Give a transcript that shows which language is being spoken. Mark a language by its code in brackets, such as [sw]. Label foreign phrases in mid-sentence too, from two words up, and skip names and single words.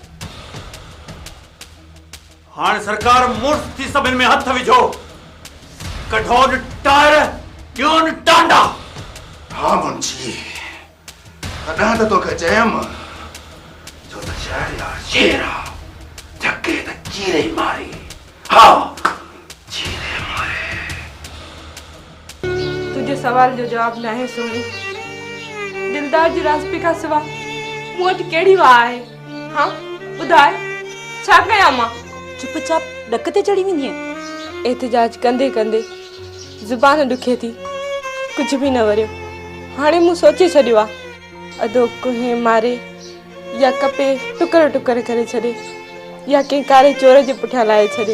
[sd] हाणे सरकार मुड़्स थी सभिनि में हथ विझो। कढो न टायर, ॾियो न टांडा। हाँ मुंशी, तॾहिं त तोखे चयमि जो त शहरयार शेर आहे। धके त चीरे मारी। हाँ, चीरे मारे। तुझे सवाल जो जवाब न है सोनी। दिलदार जी राज़पी खां सिवा मूं वटि कहिड़ी वाह आहे? हाँ ॿुधाए, छा कयां मां? चुपचाप डक ते चढ़ी वेंदी आहे। एहतिजाज कंदे कंदे ज़ुबान ॾुखे थी, कुझु बि न वरियो। हाणे मूं सोचे छॾियो आहे, अधो कुहे मारे या कपे टुकर टुकर करे छॾे या कंहिं कारे चोर जे पुठियां लाहे छॾे।